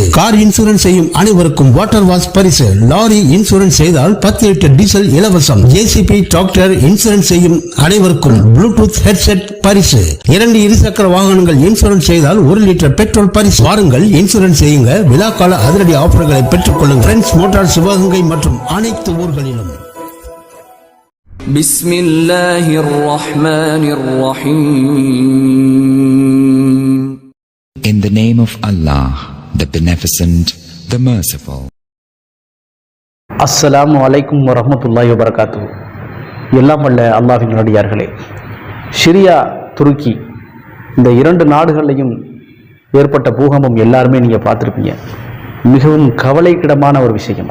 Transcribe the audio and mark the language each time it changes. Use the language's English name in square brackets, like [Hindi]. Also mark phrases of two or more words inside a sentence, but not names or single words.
[English] car insurance [Tamil] செய்யும் அனைவருக்கும் [English] water wash [Tamil] பரிசு. [English] lorry insurance [Tamil] செய்தால் 10 லிட்டர் டீசல் இலவசம். [English] JCB tractor insurance [Tamil] செய்யும் அனைவருக்கும் [English] Bluetooth headset [Tamil] பரிசு. 2 இருசக்கர வாகனங்கள் இன்சூரன்ஸ் செய்தால் 1 லிட்டர் பெட்ரோல் பரிசு. வாருங்கள், இன்சூரன்ஸ் செய்யுங்க. விழாக்கால அதிரடி ஆஃபர்களை பெற்றுக் கொள்ளுங்கள். ஃப்ரெண்ட்ஸ் மோட்டார் சிவகங்கை மற்றும் அனைத்து ஊர்களிலும். [Arabic] بسم الله الرحمن الرحيم. [English] In the name of Allah, the Beneficent, the Merciful. [Arabic] السلام عليكم ورحمة الله وبركاته. [Tamil] எல்லாம் வல்ல அல்லாஹ்வின் நல்லடியார்களே, சிரியா, துருக்கி இந்த 2 நாடுகளிலையும் ஏற்பட்ட பூகம்பம் எல்லாருமே நீங்கள் பார்த்துருப்பீங்க. மிகவும் கவலைக்கிடமான ஒரு விஷயம்.